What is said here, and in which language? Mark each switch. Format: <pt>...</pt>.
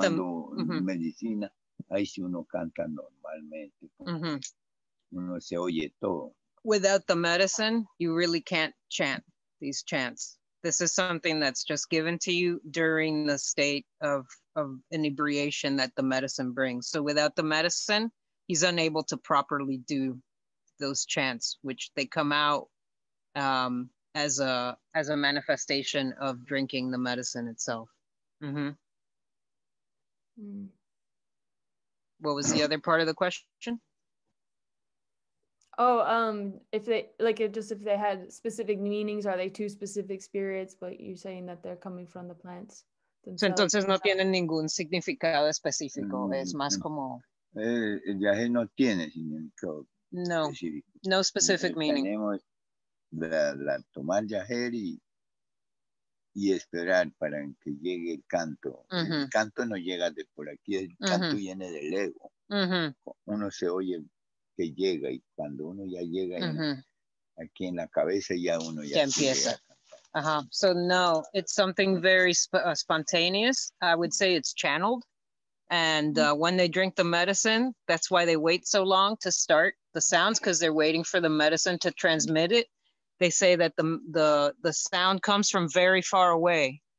<es>tomando medicina, ahí sí uno canta normalmente. Uno se oye todo.</es> <en>Without the medicine, you really can't chant these chants. This is something that's just given to you during the state of inebriation that the medicine brings. So without the medicine, he's unable to properly do those chants, which they come out as a manifestation of drinking the medicine itself. Mm-hmm. What was the other part of the question? Oh, if they if they had specific meanings, are they two specific spirits? But you're saying that they're coming from the plants So, themselves.</en> <es>entonces no tienen ningún significado específico, es más como... El yagé no tiene significado específico. No specific meaning. Tenemos tomar yagé y esperar para que llegue el canto. El canto no llega de por aquí, el canto viene del ego. Uno se oye que llega y cuando uno ya llega aquí en la cabeza ya uno ya empieza.</es> <en>So no, it's something very spontaneous. I would say it's channeled. And when they drink the medicine, that's why they wait so long to start the sounds, because they're waiting for the medicine to transmit it. They say that the sound comes from very far away.</en>